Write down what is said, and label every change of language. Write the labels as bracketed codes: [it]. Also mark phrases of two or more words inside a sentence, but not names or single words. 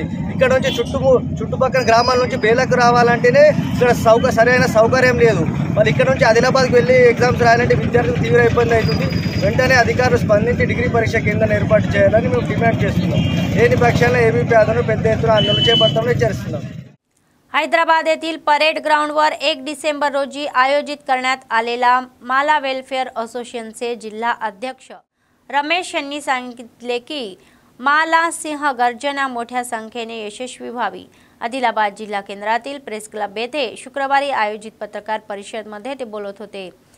[te] ఇక్కడ నుంచి చుట్టుపక్కల గ్రామాల నుంచి బేలకు రావాలంటేనే ఇక్కడ సరైన సౌకర్యం లేదు। మరి ఇక్కడ నుంచి ఆదిలాబాద్కి వెళ్ళి ఎగ్జామ్స్ రాయాలంటే విద్యార్థులకు తీవ్ర ఇబ్బంది అవుతుంది। వెంటనే అధికారులు స్పందించి డిగ్రీ పరీక్ష కేంద్రాన్ని ఏర్పాటు చేయాలని మేము డిమాండ్ చేస్తున్నాం। లేని పక్షాల్లో ఏబీపీ ఆందోళన పెద్ద ఎత్తున ఆందోళన చేపడతామని హెచ్చరిస్తున్నాం। [mr] हैदराबाद येथील परेड ग्राउंडवर 1 डिसेंबर रोजी आयोजित करण्यात आलेला माला वेलफेअर असोसिएशनचे जिल्हा अध्यक्ष रमेश यांनी सांगितले की माला सिंह गर्जना मोठ्या संख्येने यशस्वी व्हावी। आदिलाबाद जिल्हा केंद्रातील प्रेस क्लब येथे शुक्रवारी आयोजित पत्रकार परिषदेमध्ये ते बोलत होते।